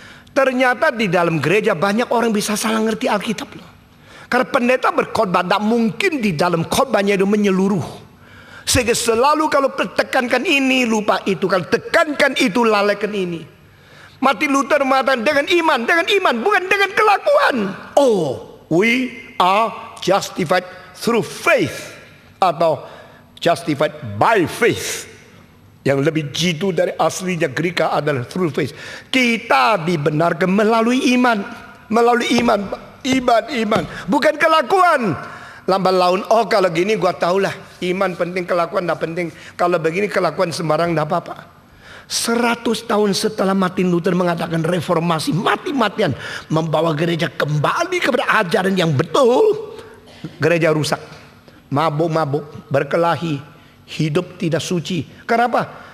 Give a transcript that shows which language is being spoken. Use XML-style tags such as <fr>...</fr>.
<id>Ternyata di dalam gereja banyak orang bisa salah ngerti Alkitab loh. Karena pendeta berkhotbah, tidak mungkin di dalam khotbahnya itu menyeluruh. Sehingga selalu kalau tekankan ini lupa itu, kalau tekankan itu lalaikan ini. Martin Luther mengatakan dengan iman, bukan dengan kelakuan.</id> <en>Oh, we are justified through faith</en> <id>atau</id> <en>justified by faith.</en> <id>Yang lebih jitu dari aslinya Greka adalah</id> <en>through faith.</en> <id>Kita dibenarkan melalui iman, iman, bukan kelakuan. Lambat laun, oh kalau gini gua tahulah iman penting, kelakuan tidak penting. Kalau begini kelakuan sembarang tidak apa-apa. 100 tahun setelah Martin Luther mengadakan reformasi mati-matian, membawa gereja kembali kepada ajaran yang betul, gereja rusak, mabuk-mabuk, berkelahi, hidup tidak suci. Kenapa?</id>